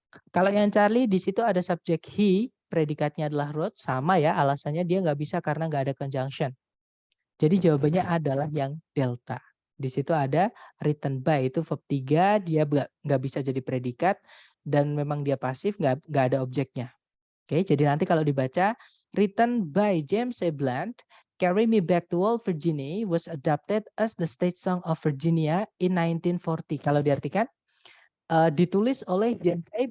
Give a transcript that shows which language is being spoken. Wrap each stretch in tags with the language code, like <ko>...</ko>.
<id>Kalau yang Charlie, di situ ada subjek he, predikatnya adalah wrote, sama ya, alasannya dia nggak bisa karena nggak ada conjunction. Jadi jawabannya adalah yang delta. Di situ ada written by, itu verb 3, dia nggak bisa jadi predikat, dan memang dia pasif, nggak ada objeknya. Oke, jadi nanti kalau dibaca,</id> <en>written by</en> <id>James A.</id> <en>Blunt, Carry Me Back to Old Virginia was adopted as the state song of Virginia in 1940.</en> <id>Kalau diartikan, ditulis oleh James A.</id>